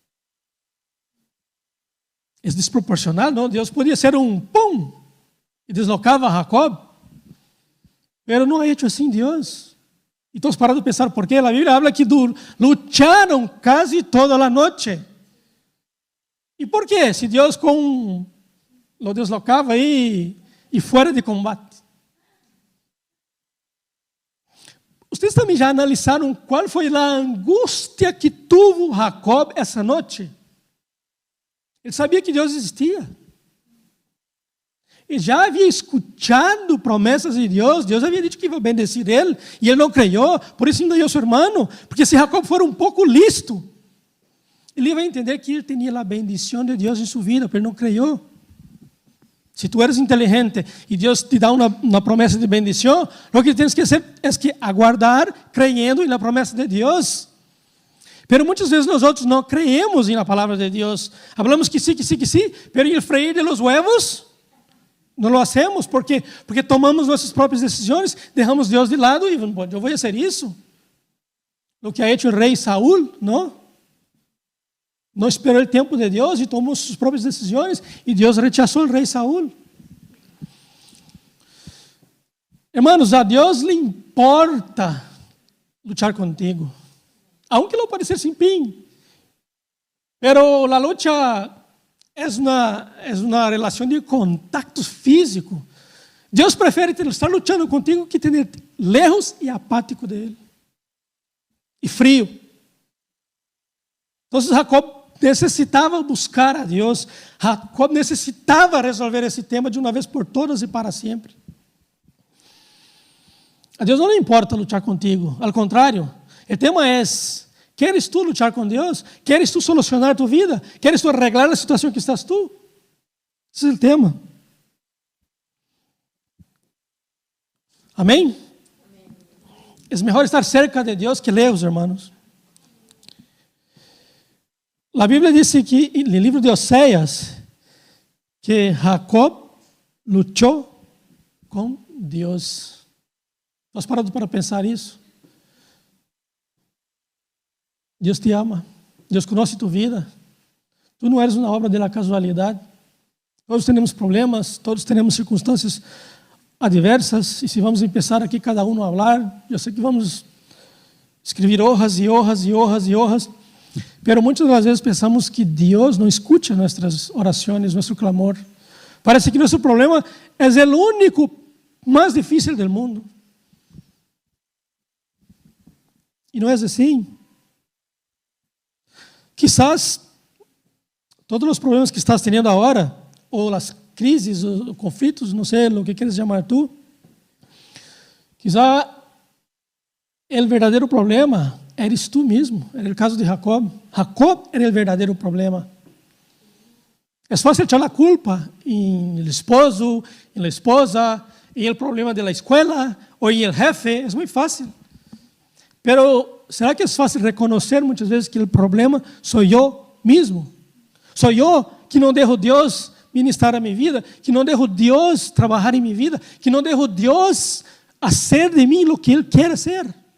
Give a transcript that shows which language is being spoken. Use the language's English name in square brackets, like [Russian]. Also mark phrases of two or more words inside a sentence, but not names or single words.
[Portuguese] É desproporcional, não? Deus podia ser um pum e deslocava Jacob, mas não é hecho assim Deus. E todos pararam de pensar por quê. A Bíblia habla que lutaram quase toda a noite. [Spanish] ¿Y por qué? Si Dios lo deslocaba ahí y fuera de combate. [Portuguese] Ustedes também já analisaram qual foi a angústia que tuvo Jacob essa noite? Ele sabia que Deus existia. Ele já havia escutado promessas de Deus. Deus havia dito que ia bendecir ele. E ele não creyó. Por isso enganou seu irmão. Porque se Jacob for um pouco listo, ele vai entender que ele tinha a bendição de Deus em sua vida, mas ele não creyó. Se tu eres inteligente e Deus te dá uma promessa de bendição, o que tens que fazer é que aguardar, creyendo na promessa de Deus. Pero muitas vezes nós outros não creemos na palavra de Deus. Falamos que sim, [Spanish] pero el freír de los huevos [Portuguese] não [Spanish] lo hacemos [Portuguese] porque tomamos nossas próprias decisões, deixamos Deus de lado e eu vou fazer isso. O que [Spanish] ha hecho [Portuguese] o rei Saúl, não? Não esperou o tempo de Deus e tomou suas próprias decisões e Deus rechazou o rei Saúl. Hermanos, a Deus lhe importa lutar contigo, [Spanish] aunque lo parecer sin fin. Pero la lucha es una relación de contacto físico. [Portuguese] Deus prefere estar lutando contigo que [Spanish] tener lejos [Portuguese] e apático de Ele. E frio. Então Jacob necessitava buscar a Deus. Jacob necessitava resolver esse tema de uma vez por todas e para sempre. A Deus não lhe importa lutar contigo. Ao contrário, o tema é: queres tu lutar com Deus? Queres tu solucionar tu vida? Queres tu arreglar a situação que estás tu? Esse é o tema. Amém? É melhor estar cerca de Deus que lejos, hermanos. A Bíblia diz que no livro de Oséias que Jacob lutou com Deus. Nós paramos para pensar isso? Deus te ama. Deus conhece tu vida. Tu não eres uma obra da casualidade. Todos temos problemas, todos temos circunstâncias adversas. E se vamos começar aqui cada um a falar, eu sei que vamos escrever hojas e hojas e hojas e hojas. Pero muitas das vezes pensamos que Deus não escuta nossas orações, nosso clamor. Parece que nosso problema é o único mais difícil do mundo. E não é assim. Quizás todos os problemas que estás tendo agora, ou as crises, ou conflitos, não sei o que queres chamar tu, quizás o verdadeiro problema eres tu mesmo. Era o caso de Jacob. Jacob era o verdadeiro problema. É fácil echar a culpa em [Spanish] el esposo, [Portuguese] em [Spanish] la esposa, [Portuguese] em [Spanish] el problema de la escuela, [Portuguese] ou em [Spanish] el jefe. [Portuguese] É muito fácil. Pero será que é fácil reconhecer muitas vezes que o problema sou eu mesmo? Sou eu que não deixo Deus ministrar a minha vida, que não deixo Deus trabalhar em minha vida, que não deixo Deus fazer de mim o que Ele quer fazer.